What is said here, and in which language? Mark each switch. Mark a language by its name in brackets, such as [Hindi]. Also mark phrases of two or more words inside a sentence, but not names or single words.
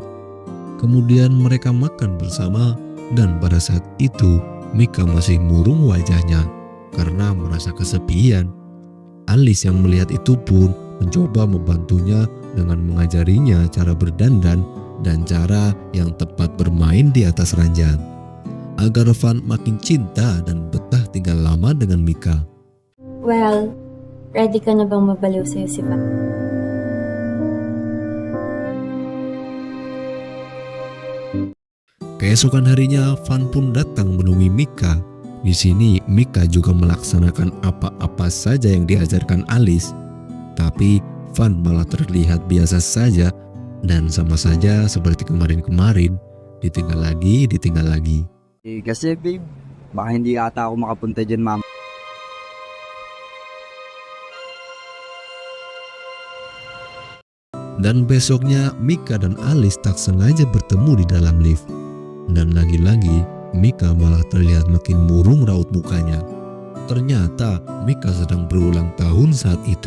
[Indonesian] Kemudian mereka makan bersama dan pada saat itu Mika masih murung wajahnya karena merasa kesepian. Alice yang melihat itu pun mencoba membantunya dengan mengajarinya cara berdandan dan cara yang tepat bermain di atas ranjang agar Van makin cinta dan betah tinggal lama dengan Mika. [Filipino] Well, ready ka na bang mabaliw sa'yo si Van? [Indonesian] Keesokan harinya Van pun datang menemui Mika. Di sini Mika juga melaksanakan apa-apa saja yang diajarkan Alice. Tapi Van malah terlihat biasa saja dan sama saja seperti kemarin-kemarin, ditinggal lagi. [Filipino] Kasi babe, baka hindi ata ako makapunta dyan mama. [Indonesian] Dan besoknya Mika dan Alice tak sengaja bertemu di dalam lift. Dan lagi-lagi Mika malah terlihat makin murung raut mukanya. Ternyata Mika sedang berulang tahun saat itu.